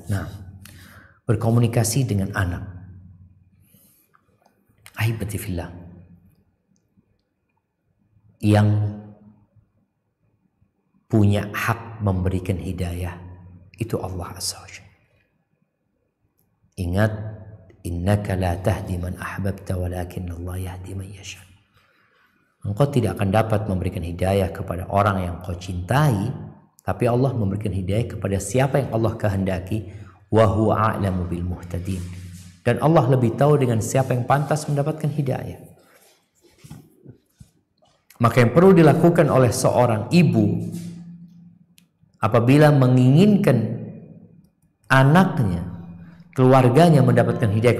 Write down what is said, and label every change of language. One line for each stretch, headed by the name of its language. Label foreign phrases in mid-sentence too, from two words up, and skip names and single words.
Indonesian: Nah, berkomunikasi dengan anak.
Arabic: أحبتي في الله.
Indonesian: Yang punya hak memberikan hidayah itu Allah
Arabic: عز وجل.
Indonesian: Ingat,
Arabic: إنك لا تهدي من أحببت ولكن الله يهدي من يشاء.
Indonesian: Engkau tidak akan dapat memberikan hidayah kepada orang yang kau cintai, tapi Allah memberikan hidayah kepada siapa yang Allah kehendaki.
Arabic: وهو أعلم بالمهتدين.
Indonesian: Dan Allah lebih tahu dengan siapa yang pantas mendapatkan hidayah. Maka yang perlu dilakukan oleh seorang ibu apabila menginginkan anaknya, keluarganya mendapatkan hidayah.